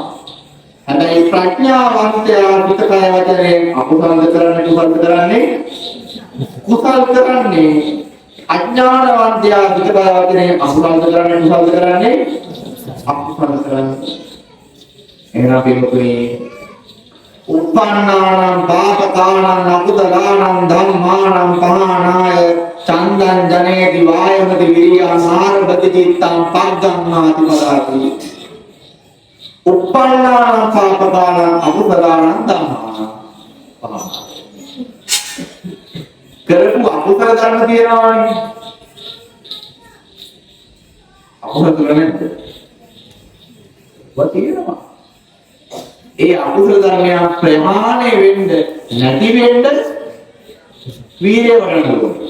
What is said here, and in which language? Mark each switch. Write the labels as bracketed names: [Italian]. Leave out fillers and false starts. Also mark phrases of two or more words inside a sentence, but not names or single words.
[Sinhala] හැබැයි ප්‍රඥාවන්තයා සිත, කය, වචනයෙන් අකුසල්ද කරන්නේ, කුසල්ද කරන්නේ? කුසල් කරන්නේ. අඥානවන්තයා සිත, කය, වචනයෙන් අකුසල්ද කරන්නේ, කුසල්ද කරන්නේ? අකුසල්ද කරන්නේ. [Pali] එහෙනම් පිළිතුරේ උප්පන්නානං පාපකානං අකුසලානං ධම්මානං පහනාය චන්දං ජනේති වායමති විරියං ආරභති චිත්තං පග්ගම්මාති පදාති. උප්පන්නානං පාපකානං අකුසලානං ධම්මානං පහනාය. [Sinhala] කරපු අකුසල ධර්ම තියෙනවානේ. අකුසල ධර්ම වතිනවා. ඒ අකුසල ධර්මයන් ප්‍රහාණය වෙන්න නැති වෙන්න වීර්ය වඩන්න ඕනේ.